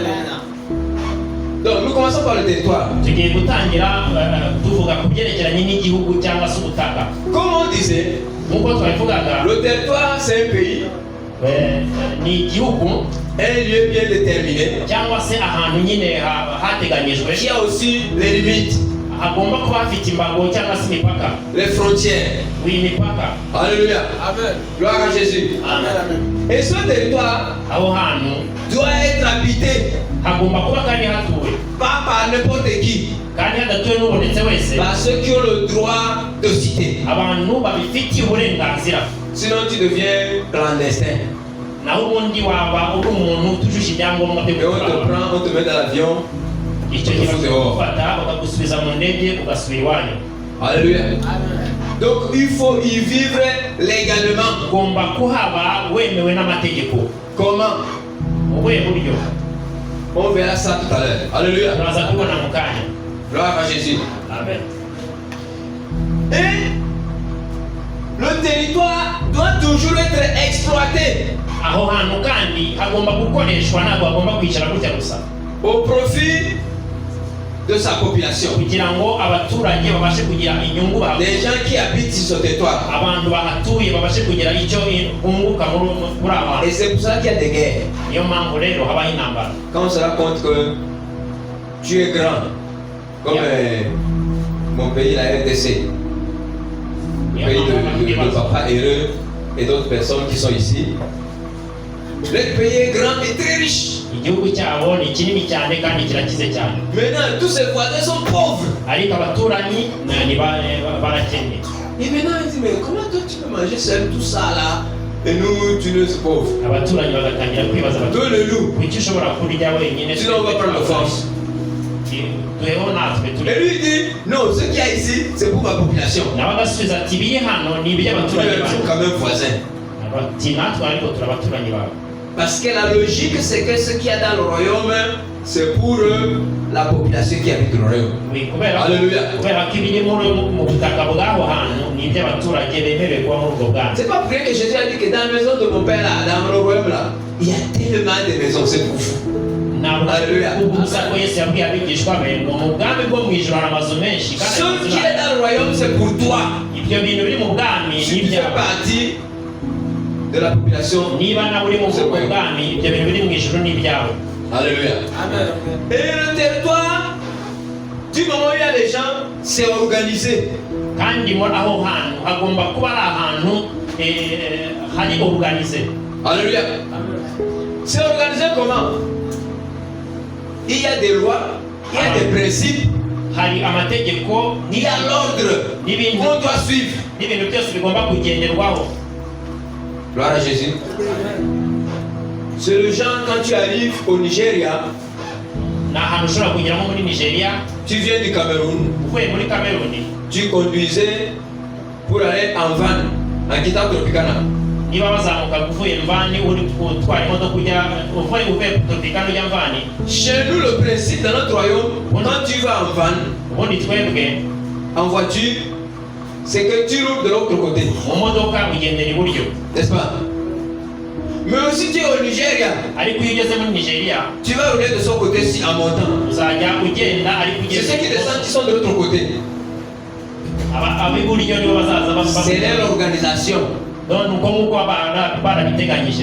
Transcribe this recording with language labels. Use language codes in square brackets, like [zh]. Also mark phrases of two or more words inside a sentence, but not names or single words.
[fr] Donc nous commençons par le territoire. Comme on disait, le territoire c'est un pays, un lieu bien déterminé, qui a aussi les limites. [rw] hagomba kuba hafite imbago cyangwa se imipaka. [fr] Les frontières. [rw] Oui, imipaka. [fr] Alléluia. Amen. Gloire à Jésus. Amen. Et ce territoire [rw] Aho hantu [fr] doit être habité [rw] hagomba kuba kandi hatuwe. [fr] pas par n'importe qui. [rw] Kandi hadatuwe n'ubonetse wese. [fr] Par ceux qui ont le droit de citer. [rw] Abantu babifitiye uburenganzira. [fr] Sinon tu deviens clandestin. [rw] Naho ubundi waba uri umuntu utujuje ibyangombwa byo [fr] Et on te prend, on te met dans l'avion. [rw] icyo gihe bakagufata bakagusubiza mu ndege ugasubira iwanyu. [fr] Alléluia. Donc il faut y vivre légalement. [rw] Ugomba kuhaba wemewe n'amategeko. [fr] Comment? [rw] Mu buhe buryo? [fr] On verra ça tout à l'heure. Alléluia. [rw] Turaza kubona mu kanya. [fr] Gloire à Jésus. Amen. Et le territoire doit toujours être exploité [rw] Aho hantu kandi hagomba gukoreshwa, ntabwo hagomba kwicara gutya gusa, [fr] au profit de sa population. [rw] kugira ngo abaturage babashe kugira inyungu. [fr] Les gens qui habitent sur ce territoire. [rw] Abantu bahatuye babashe kugira icyo bunguka muri aba. [fr] Et c'est pour ça qu'il y a des guerres. [rw] Niyo mpamvu rero habaho intambara. [fr] Quand on se rend compte que tu es grand, comme mon pays, la RDC, le pays de papa heureux et d'autres personnes qui sont ici. Le pays est grand et très riche. [rw] Igihugu cyabo ni kinini cyane kandi kirakize cyane. [fr] Maintenant, tous ces voisins sont pauvres. [rw] Ariko abaturanyi barakennye. [fr] Et maintenant, ils disent, mais comment toi tu peux manger seul tout ça là? Et nous, tu nous es pauvres. [rw] Abaturanyi bagatangira kwibaza bati, [fr] Toi le loup. [rw] kuki ushobora kurya wenyine? [fr] Sinon, on va prendre force. [rw] Tuweho natwe turi. [fr] Et lui il dit, non, ce qu'il y a ici, c'est pour ma population. [rw] Nawe agasubiza ati, biri hano ni [fr] Nous [rw] iby'abaturanyi [fr] sommes [rw] bawe. [fr] quand même voisins. [rw] Ati natwe ariko turi abaturanyi bawe. [fr] Parce que la logique, c'est que ce qu'il y a dans le royaume, c'est pour la population qui habite le royaume. [rw] Oui, kubera [fr] Alléluia. [rw] kubera ko ibiri mu butaka bw'aho hantu ni iby'abaturage bemerewe kuba muri ubwo bwami. [fr] C'est pas pour rien que Jésus a dit que dans la maison de mon père là, dans le royaume là, il y a tellement de maisons, c'est pour vous. Alléluia. [rw] Ubusa ko Yesu yabwiye abigishwa be ngo mu bwami bwo mu ijuru hari amazu menshi kandi [fr] Ce qui est dans le royaume, c'est pour toi. [rw] ibyo bintu biri mu bwami [fr] Si tu fais [rw] n'ibyawe. [fr] partie de la population. [rw] Niba nawe uri mu bwami ibyo bintu biri mu ijuru n'ibyawe. [fr] Alléluia. Amen. Et le territoire, du moment où il y a des gens, c'est organisé. [rw] Kandi muri aho hantu hagomba kuba ari ahantu hari organize. [fr] Alléluia. C'est organisé comment? Il y a des lois, il y a des principes, [rw] Hari amategeko [fr] il y a l'ordre qu'on doit suivre. [rw] n'ibintu byose bigomba kugenderwaho. [fr] Gloire à Jésus. C'est le genre quand tu arrives au Nigeria, [rw] Ni ahantu ushobora kugeramo muri Nigeria, [fr] tu viens du Cameroun, [rw] uvuye muri Cameroon, [fr] tu conduisais pour aller en van, en quittant Tropicana. [rw] niba bazamuka uvuye Mvani uri gutwara imodoka uvuye Tropicana ujya Mvani. [fr] Chez nous, le principe dans notre royaume, quand tu vas en van, [rw] Ubundi twebwe [fr] en voiture, c'est que tu roules de l'autre côté. [rw] mu modoka ugendera iburyo. [fr] N'est-ce pas? Mais aussi tu es au Nigeria, [rw] Ariko iyo ugeze muri Nigeria [fr] tu vas rouler de son côté-ci en montant. [rw] uzajya ugenda ariko [fr] C'est [rw] ugeze [fr] ceux qui descendent qui sont de l'autre côté. [rw] ab'iburyo nibo bazaza [fr] C'est leur organisation. [rw] donc uko nguko barabiteganyije.